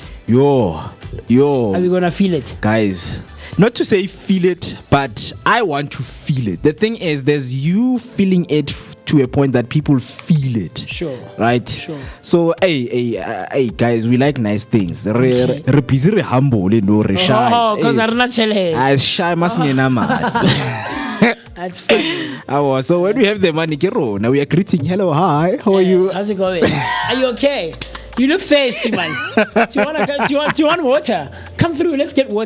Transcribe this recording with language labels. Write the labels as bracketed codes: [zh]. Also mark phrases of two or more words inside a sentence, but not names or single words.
[en] Yo. Are we gonna feel it? Guys, not to say feel it, but I want to feel it. The thing is, there's you feeling it to a point that people feel it. Sure. Right? Sure. So, hey, guys, we like nice things. Re busy, re humble, no, re shy. Oh, because I'm not shy. I shy, That's funny. So when we have the money, now we are greeting. Hello, hi, how are you? How's it going? Are you okay? You look thirsty, man. Do you want water? Come through. Let's get water.